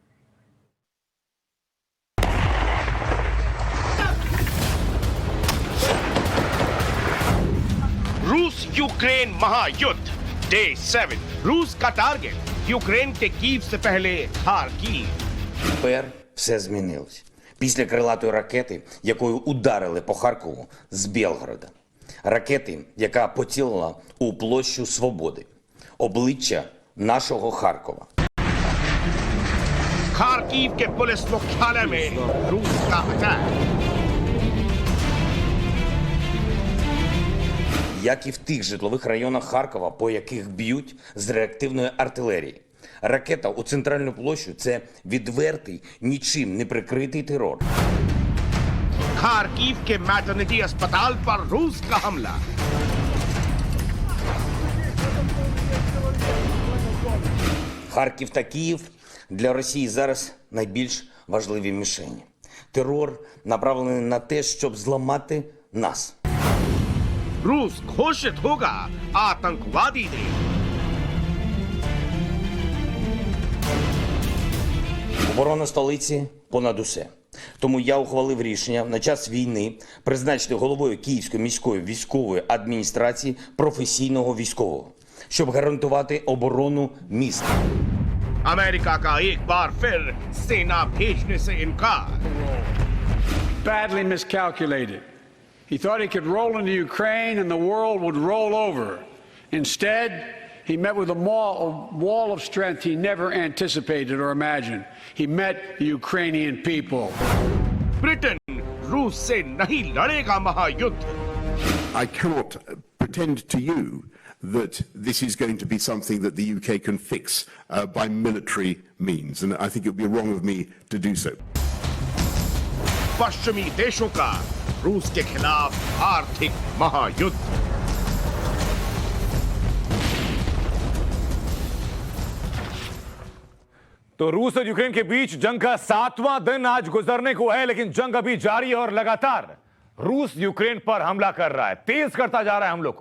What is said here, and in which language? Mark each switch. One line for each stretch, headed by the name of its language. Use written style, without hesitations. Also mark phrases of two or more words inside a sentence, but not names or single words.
Hindi: रूस यूक्रेन महायुद्ध डे 7। रूस का टारगेट यूक्रेन के कीव से पहले खार्किव।
Ukrainian: Тепер все змінилось. Після крилатої ракети, якою ударили по Харкову з Білгорода. Ракети, яка поцілила у площу Свободи. Обличчя нашого Харкова.
Hindi: खार्किव के पुलिस मुख्यालय में रूस का अटैक।
Ukrainian: Як і в тих житлових районах Харкова, по яких б'ють з реактивної артилерії. Ракета у центральну площу – це відвертий, нічим не прикритий терор.
Hindi: खार्किव के मैटरनिटी अस्पताल पर रूस का हमला।
Ukrainian: Харків та Київ для Росії зараз найбільш важливі мішені. Терор направлений на те, щоб зламати нас.
Hindi: रूस घोषित होगा आतंकवादी देश।
Ukrainian: Оборона столиці понад усе. Тому я ухвалив рішення на час війни призначити головою Київської міської військової адміністрації професійного військового, щоб гарантувати оборону міста.
Hindi: अमेरिका का एक बार फिर सेना भेजने से इनकार।
English: Badly miscalculated. He thought he could roll into Ukraine and the world would roll over. Instead, he met with a wall of strength he never anticipated or imagined. He met the Ukrainian people.
Hindi: ब्रिटेन रूस से नहीं लड़ेगा महायुद्ध।
English: I cannot pretend to you that this is going to be something that the UK can fix by military means, and I think it would be wrong of me to do so.
Hindi: पश्चिमी देशों का रूस के खिलाफ आर्थिक महायुद्ध। तो रूस और यूक्रेन के बीच जंग का 7वां दिन आज गुजरने को है, लेकिन जंग अभी जारी है और लगातार रूस यूक्रेन पर हमला कर रहा है, तेज करता जा रहा है हमलों को।